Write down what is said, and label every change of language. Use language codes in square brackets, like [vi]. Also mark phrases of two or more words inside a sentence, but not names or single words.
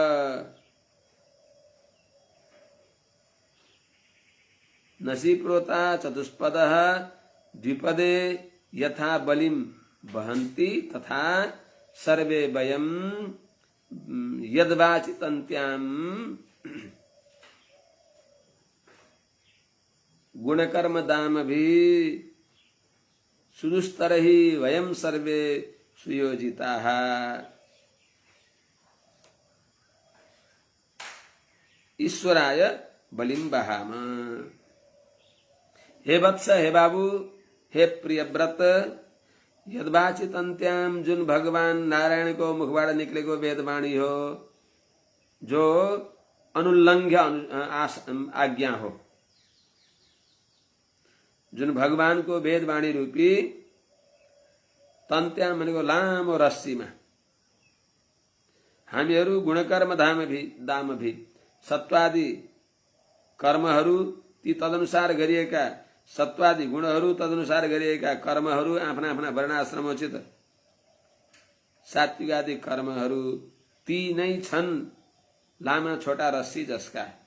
[sa] नसि प्रोता चतुष्पदः द्विपदे यथा बलिं वहन्ति तथा सर्वे वयं यद्वाचि तन्त्यां गुणकर्मदामभिः सुदुस्तरैः वयं सर्वे सुयोजिताः। ईश्वराय बलिं बहाम। हे वत्स, हे बाबू, हे प्रियव्रत, यद्वाचि तन्त्याम, [ne] जुन भगवान नारायण को मुखबाट निकलेको वेदवाणी हो, जो अनुल्लंघ्य आज्ञा हो, जुन भगवान को वेदवाणी रूपी तन्त्याम भनेको लामो रस्सीमा हामीहरू [sa] गुणकर्म दामभि [ne] सत्वादि कर्महरू, ती तदनुसार गरिएका सत्वादि गुणहरू, तदनुसार गरिएका कर्महरू, आफ्ना आफ्ना वर्णाश्रमोचित सात्विक आदि कर्महरू, ती नै छन् लामा छोटा रस्सी जसका।